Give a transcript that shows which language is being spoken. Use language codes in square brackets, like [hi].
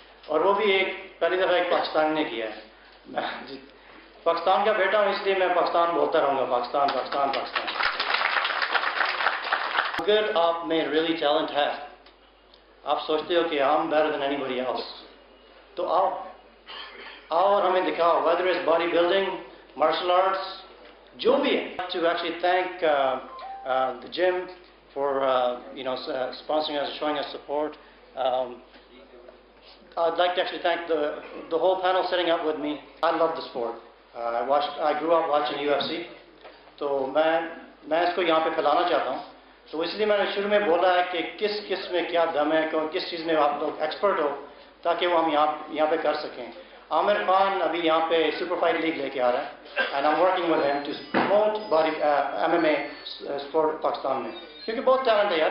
[hi] और वो भी पहली दफ़ा एक पाकिस्तान ने किया है. मैं पाकिस्तान का बेटा हूँ, इसलिए मैं पाकिस्तान बोलता रहूँगा, पाकिस्तान पाकिस्तान पाकिस्तान. अगर आप में रियली टैलेंट है, आप सोचते हो कि [en] I'm better than anybody else, [hi] तो आओ और हमें दिखाओ, [en] whether it's body building, martial arts, [hi] जो भी है. [en] To actually thank the gym for sponsoring us, showing us support. I'd like to actually thank the whole panel sitting up with me. I love the sport. I grew up watching UFC. [hi] तो मैं इसको यहाँ पे फैलाना चाहता हूँ. तो इसलिए मैंने शुरू में बोला है कि किस में क्या दम है, किस चीज़ में आप लोग एक्सपर्ट हो, ताकि वो हम यहाँ पे कर सकें. आमिर खान अभी यहाँ पे सुपर फाइट लीग लेके आ रहा है, [en] and I am working with him to promote body MMA sport [hi] Pakistan में, क्योंकि बहुत टैलेंट है यार.